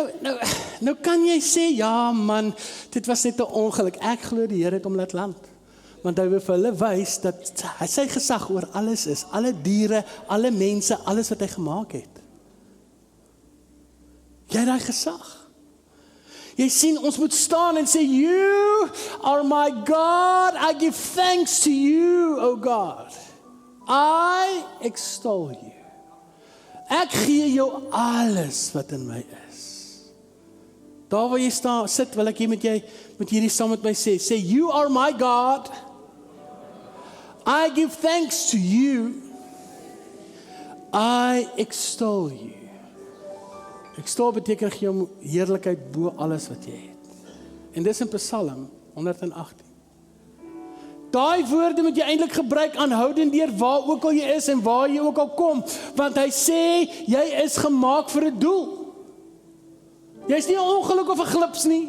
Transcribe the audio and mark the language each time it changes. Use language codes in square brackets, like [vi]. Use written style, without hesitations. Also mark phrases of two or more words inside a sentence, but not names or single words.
[af] Nou kan jy sê, ja man, dit was net 'n ongeluk. Ek glo die Here het hom laat land. want hy wil vir hulle wys dat sy gesag oor alles is, alle diere, alle mense, alles wat hy gemaak het. Jy het daai gesag. Jy sien, ons moet staan en sê, [en] You are my God, I give thanks to you, O God. I extol you. [af] Ek gee jou alles wat in my is. Daar waar jy sit, wil ek hier met hierdie saam met my sê, [en] You are my God, I give thanks to you, I extol you. [af] Extol beteken gee jou heerlikheid bo alles wat jy het. En dis in Psalm 118. Daai woorde moet jy eintlik gebruik aanhoudend deur waar ook al jy is en waar jy ook al kom, want hy sê, jy is gemaak vir 'n doel. Jy is nie 'n ongeluk of 'n glips nie.